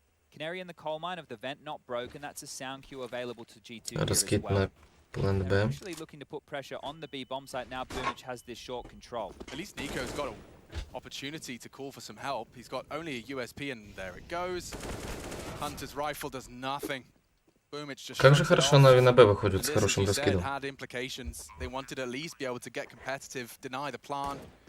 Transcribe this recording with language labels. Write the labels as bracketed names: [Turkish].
[English] Canary in the coal mine of the vent not broken. That's a sound cue available to G2 here as well. They're actually looking to put pressure on the B bomb site now. Boomich has this short control. At least Nico's got an opportunity to call for some help. He's got only a USP and there it goes. Hunter's rifle does nothing. Boomich just [Russian] как же хорошо Нави на Б выходит с хорошим раскидом. [English] They wanted at least be able to get competitive, deny the plan.